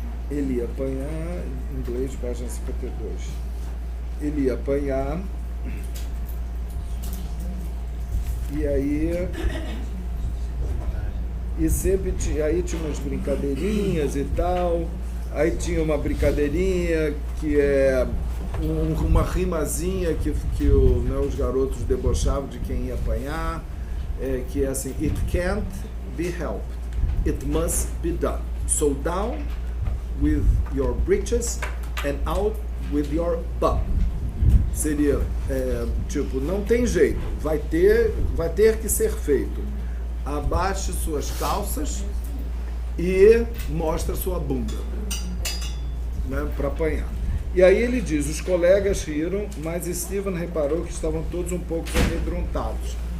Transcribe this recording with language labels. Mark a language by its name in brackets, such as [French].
[Portuguese] Ele ia apanhar, em inglês, página 52. Ele ia apanhar, e aí sempre tinha umas brincadeirinhas e tal. Aí tinha uma brincadeirinha que é uma rimazinha que né, os garotos debochavam de quem ia apanhar, que é assim: [English] it can't be helped, it must be done. So down with your breeches and out with your bum. [Portuguese] Seria tipo, não tem jeito, vai ter que ser feito. Abaixe suas calças e mostra sua bunda, né, para apanhar. E aí ele diz: os colegas riram, mas Stephen reparou que estavam todos um pouco amedrontados.